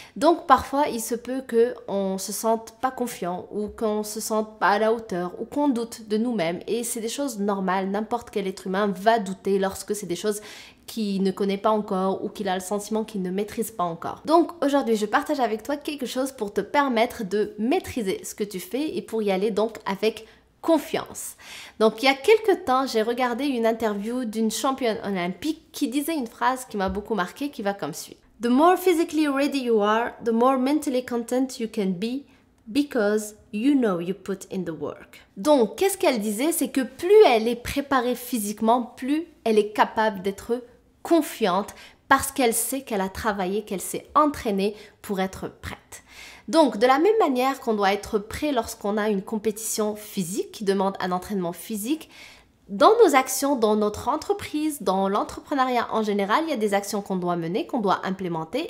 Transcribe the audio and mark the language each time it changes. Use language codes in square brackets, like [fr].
[fr] Donc parfois il se peut qu'on se sente pas confiant ou qu'on se sente pas à la hauteur ou qu'on doute de nous-mêmes et c'est des choses normales, n'importe quel être humain va douter lorsque c'est des choses qu'il ne connaît pas encore ou qu'il a le sentiment qu'il ne maîtrise pas encore. Donc aujourd'hui, je partage avec toi quelque chose pour te permettre de maîtriser ce que tu fais et pour y aller donc avec confiance. Donc il y a quelques temps, j'ai regardé une interview d'une championne olympique qui disait une phrase qui m'a beaucoup marquée qui va comme suit. [en] The more physically ready you are, the more mentally content you can be because you know you put in the work. [fr] Donc, qu'est-ce qu'elle disait? C'est que plus elle est préparée physiquement, plus elle est capable d'être confiante parce qu'elle sait qu'elle a travaillé, qu'elle s'est entraînée pour être prête. Donc, de la même manière qu'on doit être prêt lorsqu'on a une compétition physique qui demande un entraînement physique, dans nos actions, dans notre entreprise, dans l'entrepreneuriat en général, il y a des actions qu'on doit mener, qu'on doit implémenter.